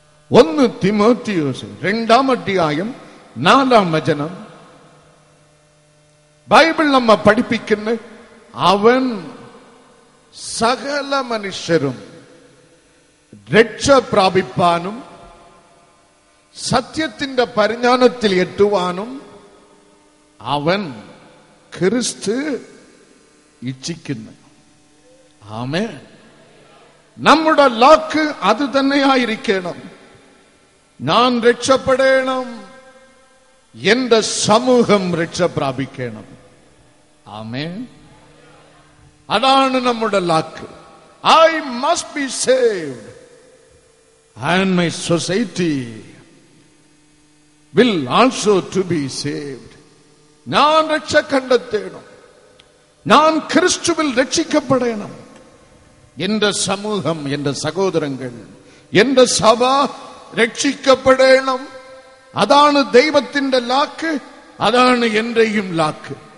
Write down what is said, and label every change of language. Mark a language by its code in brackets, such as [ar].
[ml] 1 Timotheos 2:4 Bible നമ്മെ പഠിപ്പിക്കുന്ന അവൻ സകല മനുഷ്യരും രക്ഷ പ്രാപിപ്പാനും സത്യത്തിന്റെ പരിജ്ഞാനത്തിൽ എത്തുവാനും അവൻ ക്രിസ്തു ഇച്ഛിക്കുന്നു. ആമേൻ. നമ്മുടെ ലാക്ക് അത് തന്നെയായിരിക്കണം. ഞാൻ രക്ഷപ്പെടണം, എന്റെ സമൂഹം രക്ഷ പ്രാപിക്കണം. ആമേൻ. അതാണ് നമ്മുടെ lakh. [en] I must be saved and my society will also to be saved. [ml] ഞാൻ രക്ഷ കണ്ടെത്തണം, ഞാൻ ക്രിസ്തുവിൽ രക്ഷിക്കപ്പെടണം. എന്റെ സമൂഹം, എന്റെ സഹോദരങ്ങൾ, എന്റെ സഭ രക്ഷിക്കപ്പെടണം. അതാണ് ദൈവത്തിന്റെ ലാക്ക്, അതാണ് എന്റെയും ലാക്ക്.